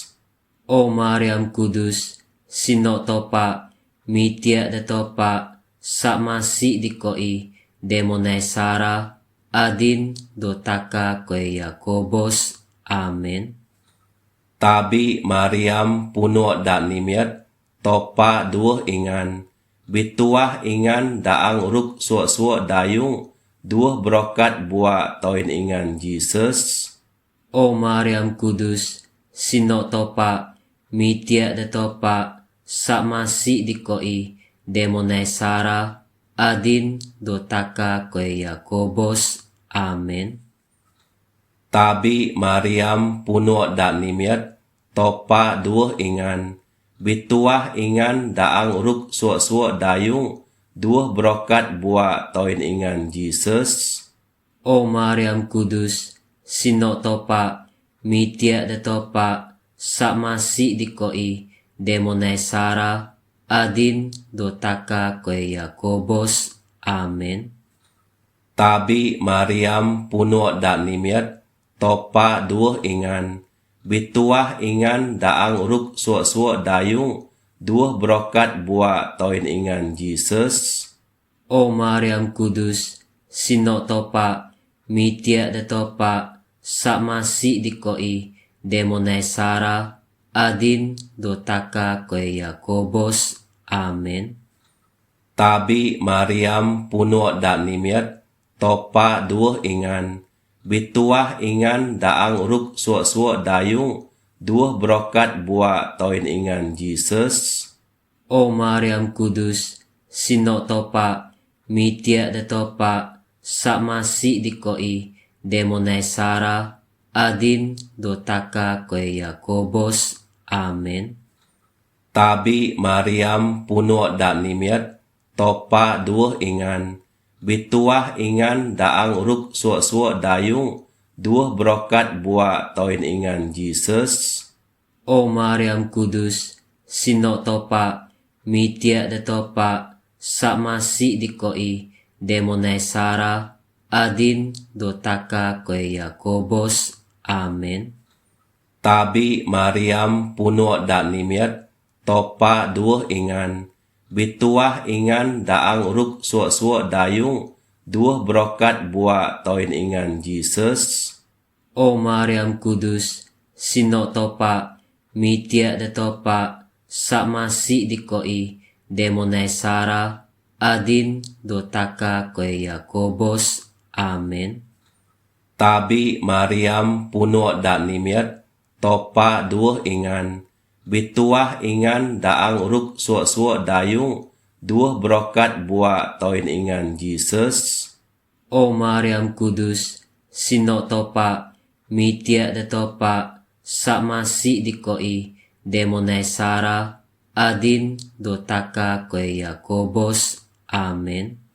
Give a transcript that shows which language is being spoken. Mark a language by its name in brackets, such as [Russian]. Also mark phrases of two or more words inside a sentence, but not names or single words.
[Bukar-Sadung Bidayuh] O Mariam Kudus, sino topa, mitia de topa, sa masi di koi, demonai Sara, adin dotaka koe Yakobos. Amen. Tabi Mariam puno da nimiat, topa dua ingan, bituah ingan daang ruk suak-suak dayung, dua brokat buat toin ingan Jesus. O Mariam Kudus, sino topa, mitia de topa, sa masi di koi, demonai Sara, adin dotaka koe Yakobos. Amen. Tabi Mariam puno da nimiat, topa dua ingan, bituah ingan daang ruk suak-suak dayung, dua brokat buat toin ingan Jesus. O Mariam Kudus, sino topa, mitia de topa, sa masi di koi, demonai Sara, adin dotaka koe Yakobos. Amen. Tabi Mariam puno da nimiat, topa dua ingan, bituah ingan daang ruk suak-suak dayung, dua brokat buat toin ingan Jesus. O Mariam Kudus, sino topa, mitia de topa, sa masi di koi, demonai Sara, adin dotaka koe Yakobos. Amen. Tabi Mariam puno da nimiat, topa dua ingan, bituah ingan daang ruk suak-suak dayung, dua brokat buat toin ingan Jesus. O Mariam Kudus, sino topa, mitia de topa, sa masi di koi, demonai Sara, adin dotaka koe Yakobos. Amen. Tabi Mariam puno da nimiat, topa dua ingan, bituah ingan daang ruk suak-suak dayung, dua brokat buat toin ingan Jesus. O Mariam Kudus, sino topa, mitia de topa, sa masi di koi, demonai Sara, adin dotaka koe Yakobos. Amen. Tabi Mariam puno da nimiat, topa dua ingan, bituah ingan daang ruk suak-suak dayung, dua brokat buat toin ingan Jesus. O Mariam Kudus, sino topa, mitia de topa, sa masi di koi, demonai Sara, adin dotaka koe Yakobos. Amen. Tabi Mariam puno da nimiat, topa dua ingan, bituah ingan daang ruk suak-suak dayung, dua brokat buat toin ingan Jesus. O Mariam Kudus, sino topa, mitia de topa, sa masi di koi, demonai Sara, adin dotaka koe Yakobos. Amen.